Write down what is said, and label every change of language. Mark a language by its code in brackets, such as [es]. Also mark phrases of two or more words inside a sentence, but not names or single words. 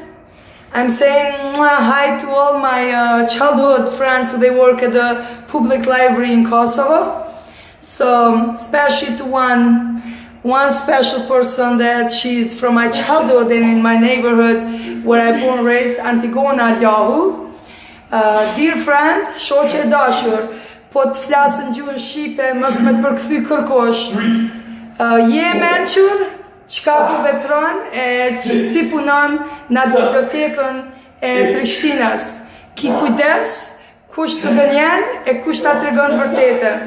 [en] I'm saying hi to all my childhood friends who they work at the public library in Kosovo. So especially to one special person that she's from my childhood and in my neighborhood where I born raised, Antigona Yahu. Dear friend, [sq] shoqe e dashur, po të flasën gjuhën shqipe, mos me të përkthy kërkosh. Je mençur, çka po vepron e si punon në bibliotekën e Prishtinës. Ki kujdes, kush të gënjen e kush ta tregon vërtetën.